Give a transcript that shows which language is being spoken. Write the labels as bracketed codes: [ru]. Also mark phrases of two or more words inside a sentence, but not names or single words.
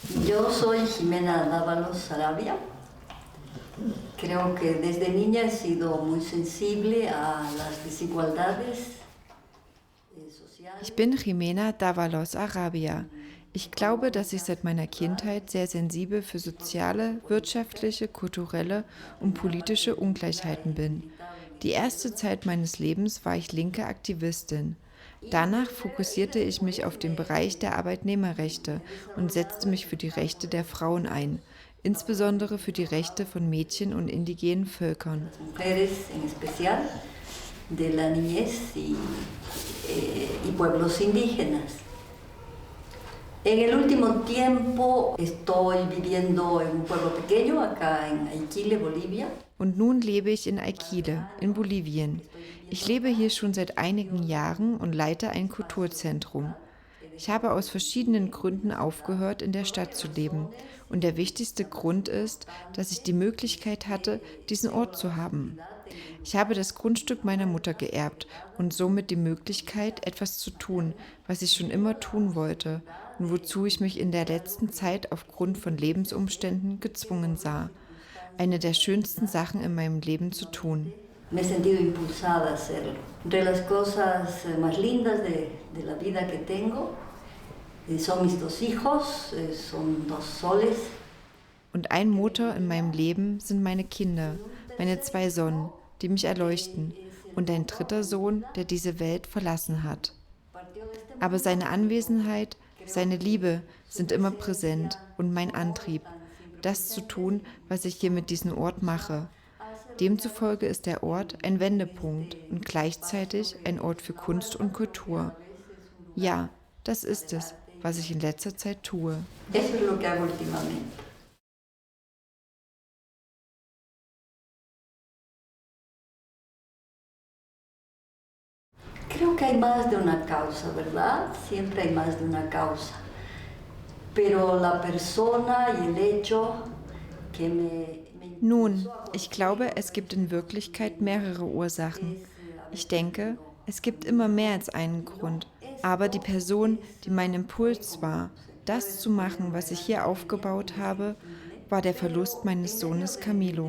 [es] Yo soy Jimena Dávalos Sarabia. Creo que desde niña he sido muy sensible a las desigualdades sociales. [de] Ich bin Jimena Dávalos Arabia. Ich glaube, dass ich seit meiner Kindheit sehr sensibel für soziale, wirtschaftliche, kulturelle und politische Ungleichheiten bin. Die erste Zeit meines Lebens war ich linke Aktivistin. Danach fokussierte ich mich auf den Bereich der Arbeitnehmerrechte und setzte mich für die Rechte der Frauen ein, insbesondere für die Rechte von Mädchen und indigenen Völkern. [es] Mujeres en especial, de la niñez y pueblos indígenas. En el último tiempo estoy viviendo en un pueblo pequeño, acá en Aiquile, Bolivia. [de] Und nun lebe ich in Aiquile, in Bolivien. Ich lebe hier schon seit einigen Jahren und leite ein Kulturzentrum. Ich habe aus verschiedenen Gründen aufgehört, in der Stadt zu leben. Und der wichtigste Grund ist, dass ich die Möglichkeit hatte, diesen Ort zu haben. Ich habe das Grundstück meiner Mutter geerbt und somit die Möglichkeit, etwas zu tun, was ich schon immer tun wollte und wozu ich mich in der letzten Zeit aufgrund von Lebensumständen gezwungen sah. Eine der schönsten Sachen in meinem Leben zu tun. [es] Me he sentido impulsada a hacerlo. Entre las cosas más lindas de la vida que tengo son mis dos hijos, son dos soles. [de] Und ein Motor in meinem Leben sind meine Kinder, meine 2 Sonnen, die mich erleuchten, und ein dritter Sohn, der diese Welt verlassen hat. Aber seine Anwesenheit, seine Liebe sind immer präsent und mein Antrieb, das zu tun, was ich hier mit diesem Ort mache. Demzufolge ist der Ort ein Wendepunkt und gleichzeitig ein Ort für Kunst und Kultur. Ja, das ist es, was ich in letzter Zeit tue. [es] Eso es lo que hago últimamente. Creo que hay más de una causa, ¿verdad? Siempre hay más de una causa. Pero la persona y el hecho que me [de] Nun, ich glaube, es gibt in Wirklichkeit mehrere Ursachen. Ich denke, es gibt immer mehr als einen Grund. Aber die Person, die mein Impuls war, das zu machen, was ich hier aufgebaut habe, war der Verlust meines Sohnes Camilo.